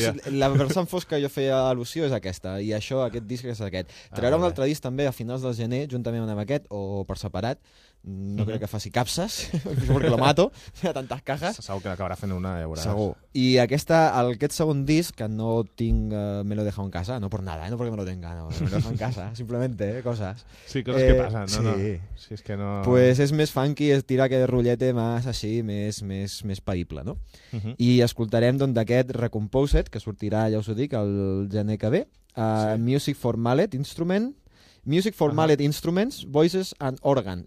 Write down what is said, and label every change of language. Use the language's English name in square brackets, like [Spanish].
[Catalan] La versió fosca que jo feia al·lusió és aquesta, i això, aquest disc és aquest. Traurà un altre disc també a finals del gener, juntament amb aquest, o per separat, no crec que faci capses, perquè [Spanish] lo mato, a tantes cajas. [Catalan] Segur que acabarà fent una, ja veuràs. Segur. I aquest segon disc, que no tinc, [Spanish] me lo he dejado en casa, no por nada, no porque me lo tenga, no, me lo he dejado en casa, simplemente, coses. [Catalan] Sí, coses que passen, no? Sí. No. Sí, és que no... Pues és més funky, és tirar aquest rotllete més així, més païble, no? I escoltarem d'aquest Recomposed, que sortirà, ja us ho dic, el gener que ve, Music for Mallet Instrument, Music for Mallet Instruments, Voices and Organ.